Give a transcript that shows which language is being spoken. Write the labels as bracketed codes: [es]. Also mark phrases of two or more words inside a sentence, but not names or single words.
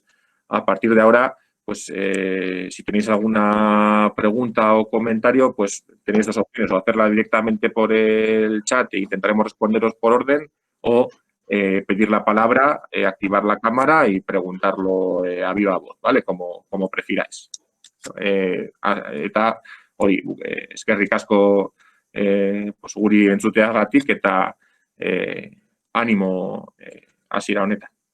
[es] Entonces, a partir de ahora, pues si tenéis alguna pregunta o comentario, pues tenéis dos opciones, o hacerla directamente por el chat e intentaremos responderos por orden, o pedir la palabra, activar la cámara y preguntarlo a viva voz, ¿vale? Como prefiráis. [eu] Eta hori, eskerrik asko pues, guri entzuteagatik eta ánimo hasiera honetan.